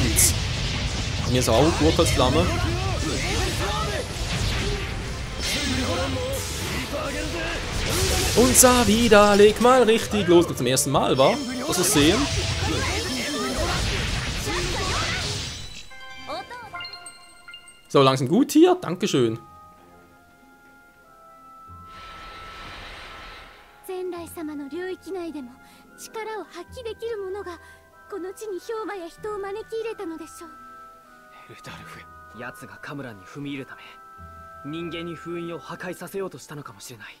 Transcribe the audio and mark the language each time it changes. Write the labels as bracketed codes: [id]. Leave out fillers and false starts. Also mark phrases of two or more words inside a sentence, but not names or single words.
[de] Mir ist auch gut als Flamme. Und Savida, leg mal richtig los. Zum ersten Mal, war? Was wir sehen. So, langsam gut hier. Dankeschön. [ja] 仙来様の領域内でも力を発揮できる者がこの地に氷馬や人を招き入れたのでしょう。エルダルフ、奴がカムランに踏み入るため人間に封印を破壊させようとしたのかもしれない。